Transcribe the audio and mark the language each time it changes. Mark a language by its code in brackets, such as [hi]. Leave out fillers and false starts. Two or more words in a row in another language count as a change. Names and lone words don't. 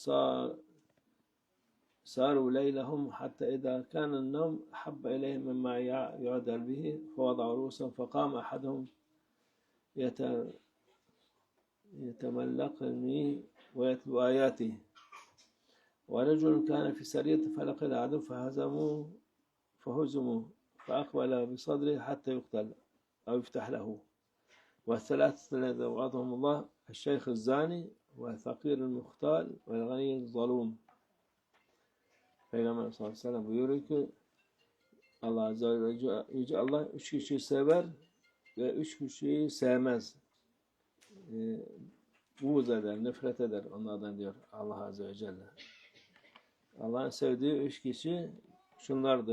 [ar] ساروا ليلهم حتى إذا كان النوم أحب إليهم مما يعدل به فوضعوا رؤوسهم فقام أحدهم يتملقني ويتلو آياته ورجل كان في سرية فلقي العدو فهزموا فأقبل بصدره حتى يقتل أو يفتح له. والثلاثة الذين وعدهم الله: الشيخ الزاني وَالْفَقِيرُ الْمُخْتَالِ وَالْغَنِيُّ الظَّلُومِ. [tr] Peygamber [ar] صلى الله عليه وسلم [tr] buyuruyor ki Allah azze ve yüce Allah üç kişiyi sever ve üç kişiyi sevmez. Buğz eder, nefret eder onlardan diyor Allah [ar] عز وجل. [tr] Allah'ın sevdiği üç kişi şunlardır.